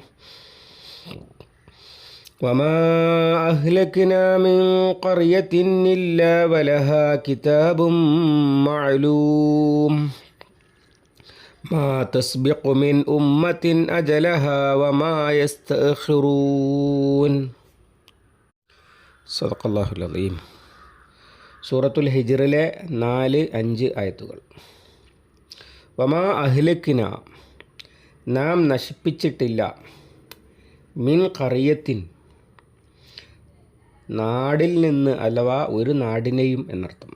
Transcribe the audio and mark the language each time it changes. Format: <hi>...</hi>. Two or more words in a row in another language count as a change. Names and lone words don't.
<ar>وما أهلكنا من قرية إلا ولها كتاب معلوم ما تسبق من أمة أجلها وما يستأخرون. صدق الله العظيم.</ar> <ml>സൂറത്തുൽ ഹിജ്റിലെ 4-5 ആയത്തുകൾ.</ml> <ar>وما أهلكنا,</ar> <ml>നാം നശിപ്പിച്ചിട്ടില്ല,</ml> <ar>من قرية,</ar> <ml>നാടിൽ നിന്ന്, അഥവാ ഒരു നാടിനെയും എന്നർത്ഥം.</ml>